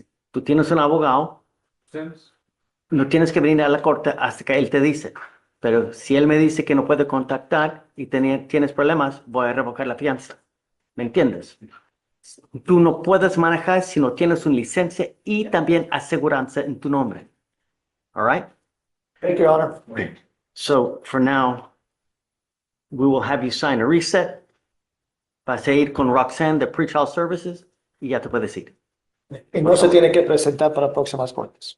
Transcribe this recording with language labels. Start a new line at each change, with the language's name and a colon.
Spanish: Tú tienes un abogado, no tienes que venir a la corte hasta que él te dice. Pero si él me dice que no puede contactar y tienes problemas, voy a revocar la fianza. ¿Me entiendes? Tú no puedes manejar si no tienes una licencia y también aseguranza en tu nombre.
English: All right? Thank you, Your Honor. So for now, we will have you sign a reset.
Spanish: Vas a ir con Roxanne de Pretrial Services y ya te puedes ir. Y no se tiene que presentar para próximas cortes.